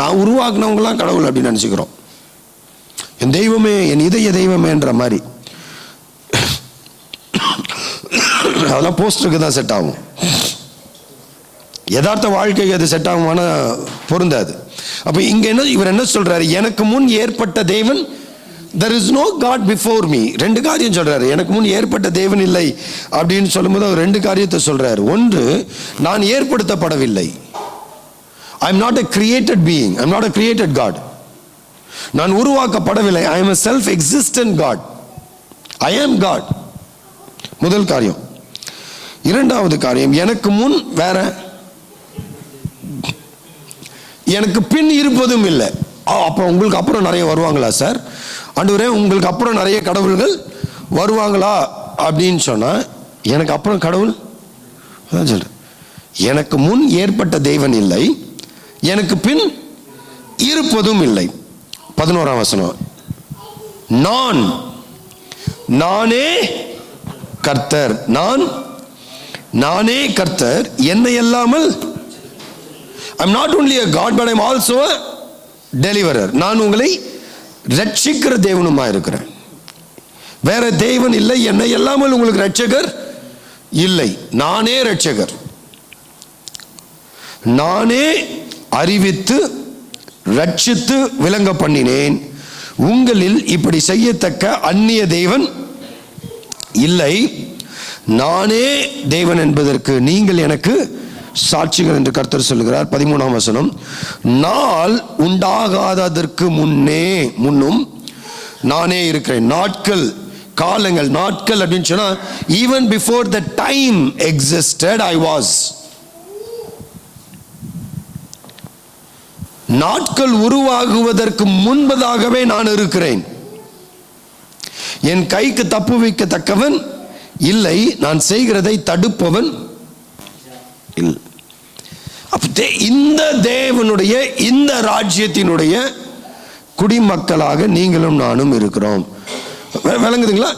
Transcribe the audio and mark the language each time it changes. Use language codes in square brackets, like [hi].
[ta] நான் உருவாக்குனவங்களாம் கடவுள் அப்படின்னு நினச்சிக்கிறோம். என் தெய்வமே, என் இதய தெய்வமேன்ற மாதிரி. அதெல்லாம் போஸ்டருக்கு தான் செட் ஆகும். யதார்த்த வாழ்க்கைக்கு அது செட் ஆகுமான பொருந்தாது. அப்போ இங்க என்ன இவர் என்ன சொல்றாரு? எனக்கு முன் ஏற்பட்ட தேவன், [en] there is no God before me. [ta] ரெண்டு காரியம் சொல்றாரு. எனக்கு முன் ஏற்பட்ட தேவன் இல்லை அப்படின்னு சொல்லும்போது அவர் ரெண்டு காரியத்தை சொல்றாரு. ஒன்று, நான் ஏற்படுத்தப்படவில்லை. [en] I am not a created being. I am not a created God. [ta] நான் உருவாக்கப்படவில்லை. [en] I am a self-existent God. I am God. [ta] முதல் காரியம். இரண்டாவது காரியம், எனக்கு முன் வேற, எனக்கு பின் இருப்பதும் இல்லை. அப்போ உங்களுக்கு அப்புறம் நிறைய வருவாங்களா சார்? ஆண்டவரே, உங்களுக்கு அப்புறம் நிறைய கடவுள்கள் வருவாங்களா அப்படின்னு சொன்னா, எனக்கு அப்புறம் கடவுள் அதான் சொல்றேன். எனக்கு முன் ஏற்பட்ட தேவன் இல்லை, எனக்கு பின் இருப்பதும் இல்லை. 11ஆம் வசனம், நானே கர்த்தர். நானே கர்த்தர், என்னை அல்லாமல். [en] I'm not only a God, but I'm also a deliverer. [ta] நான் உங்களை ரட்சிக்கிற தேவனுமா இருக்கிறேன். வேற தேவன் இல்லை, என்னை அல்லாமல் உங்களுக்கு ரட்சகர் இல்லை. நானே ரட்சகர். நானே அறிவித்து ரட்சித்து விளங்க பண்ணினேன். உங்களில் இப்படி செய்யத்தக்க அந்நிய தேவன் இல்லை. நானே தேவன் என்பதற்கு நீங்கள் எனக்கு சாட்சிகள் என்று கர்த்தர் சொல்லுகிறார். 13ஆம் வசனம், நாள் உண்டாகாததற்கு முன்னும் நானே இருக்கிறேன். நாட்கள், காலங்கள், நாட்கள் அப்படின்னு சொன்னா, [en] even before the time existed I was. [ta] நாட்கள் உருவாகுவதற்கு முன்பதாகவே நான் இருக்கிறேன். என் கைக்கு தப்பு வைக்கத்தக்கவன் இல்லை, நான் செய்கிறதை தடுப்பவன் இல்லை. இந்த தேவனுடைய, இந்த ராஜ்யத்தினுடைய குடிமக்களாக நீங்களும் நானும் இருக்கிறோம். விளங்குதுங்களா?